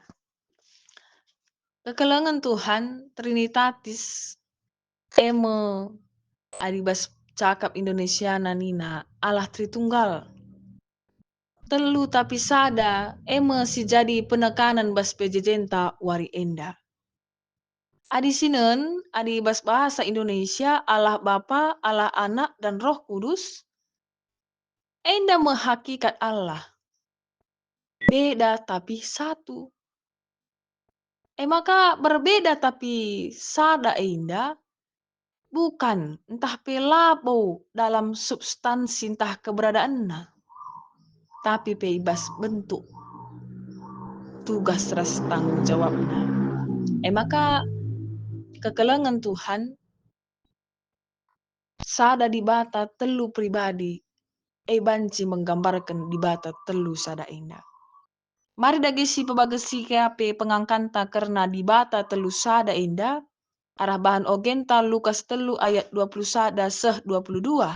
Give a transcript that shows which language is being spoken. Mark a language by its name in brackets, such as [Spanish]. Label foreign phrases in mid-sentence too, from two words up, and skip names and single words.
[Batak Karo] Kekelengan Tuhan Trinitatis adibas cakap Indonesia nanina Allah Tritunggal. Telu tapi sada si jadi penekanan bas pejejenta wari enda. Adi sinen, adi bas [Indonesian] bahasa Indonesia [Batak Karo] Allah Bapa, Allah Anak dan Roh Kudus enda menghakikat Allah. [Indonesian] Beda tapi satu. [Batak Karo] Maka berbeda tapi sada enda bukan entah pelabo [Indonesian] dalam substansi [Batak Karo] entah keberadaannya. Tapi bebas [Indonesian] bentuk tugas [Batak Karo] ras [Indonesian] tanggung jawabnya. [Batak Karo] Maka kekelengan Tuhan sada di bata telu pribadi banci menggambarkan di bata telu sada enda. Mari dagesi pebagesi keape pengangkanta karena di bata telu sada enda arah bahan ogenta Lukas telu ayat 21 seh 22.